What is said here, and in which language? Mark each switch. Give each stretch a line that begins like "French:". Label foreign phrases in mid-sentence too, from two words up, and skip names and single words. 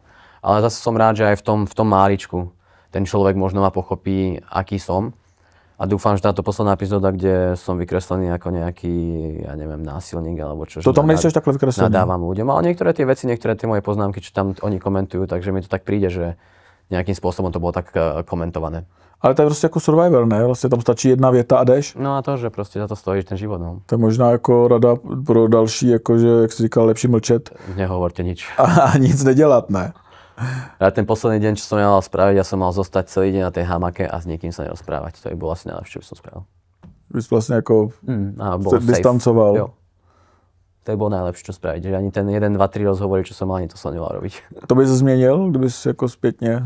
Slovak: Ale zase som rád, že aj v tom máličku ten človek možno ma pochopí, aký som. A dúfam, že táto posledná epizóda, kde som vykreslený ako nejaký, ja neviem, násilník alebo čo.
Czech: To tam nejseš takhle vykreslený.
Slovak: Nadávam ľuďom, ale niektoré tie veci, niektoré tie moje poznámky, čo tam oni komentujú, takže mi to tak príde, že nejakým spôsobom to bolo tak komentované.
Czech: Ale to je prostě jako Survivor, ne? Vlastně tam stačí jedna věta a jdeš. No a to, že prostě za to stojíš ten život, no. To je možná jako rada pro další, jakože, jak jsi říkal, lepší mlčet.
Slovak: Nehovorte nič.
Czech: A nic nedělat, ne?
Slovak: A ten posledný deň, čo som mal spraviť, ja som mal zostať celý deň na tej hamake a s niekým sa nerozprávať. To by bolo asi najlepšie, čo by som spravil.
Czech: Bys vlastně jako se distancoval. Jo.
Slovak: To by bolo najlepšie, čo spraviť. Že ani ten 1, 2, 3 rozhovory, čo som mal, ani to som nemal robiť.
Czech: To by si změnil, kdybys jako zpětně?